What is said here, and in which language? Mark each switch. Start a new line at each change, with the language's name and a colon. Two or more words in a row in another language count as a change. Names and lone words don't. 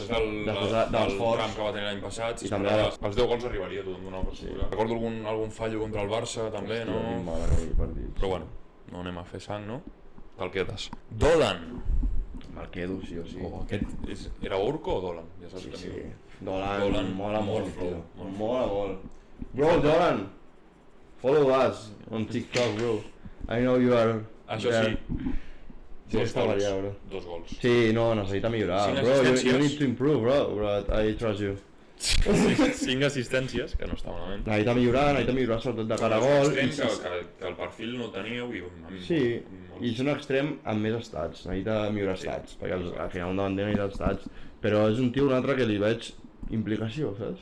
Catalan: Després del tram que va tenir l'any passat, els 10 gols arribaria tothom d'una cosa. Recordo algun fallo contra el Barça també, no? Però bueno, no anem a fer sang, no? Te'l quedes. Dodan. Me'l quedo, sí o sí. Era Urco o Dolan? Ja saps Sí, que sí. Dolan mola molt, tio. molt. Mola molt.
English: Bro, Dolan, follow us on TikTok, bro. I know you are...
Catalan: Això sí, Dos gols. Dos gols. Sí, no, necessita millorar.
English: Bro, you need to improve, bro. I trust you.
Catalan: 5 assistències, que no està malament. Necessita millorar sobretot de cara a gol. Que el perfil no el teníeu i... Sí, i és un extrem amb més estats, necessita millorar estats, perquè al final un davanter necessita estats, però és un tio un altre que li veig implicació, saps?